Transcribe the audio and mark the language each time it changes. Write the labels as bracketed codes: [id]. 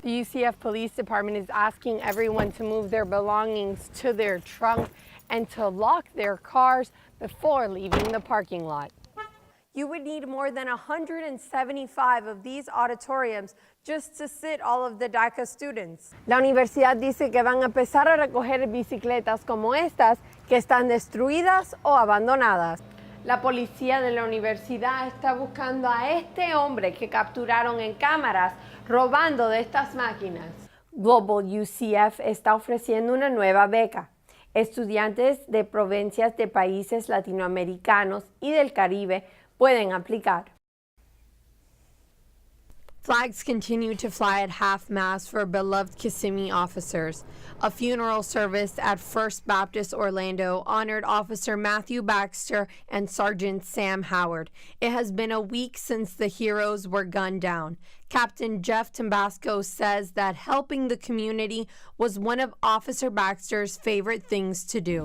[en] The UCF Police Department is asking everyone to move their belongings to their trunk and to lock their cars before leaving the parking lot. You would need more than 175 of these auditoriums just to sit all of the DACA students. [es] La universidad dice que van a empezar a recoger bicicletas como estas que están destruidas o abandonadas. La policía de la universidad está buscando a este hombre que capturaron en cámaras robando de estas máquinas. Global UCF está ofreciendo una nueva beca. Estudiantes de provincias de países latinoamericanos y del Caribe pueden aplicar. [en] Flags continue to fly at half-mast for beloved Kissimmee officers. A funeral service at First Baptist Orlando honored Officer Matthew Baxter and Sergeant Sam Howard. It has been a week since the heroes were gunned down. Captain Jeff Tambasco says that helping the community was one of Officer Baxter's favorite things to do.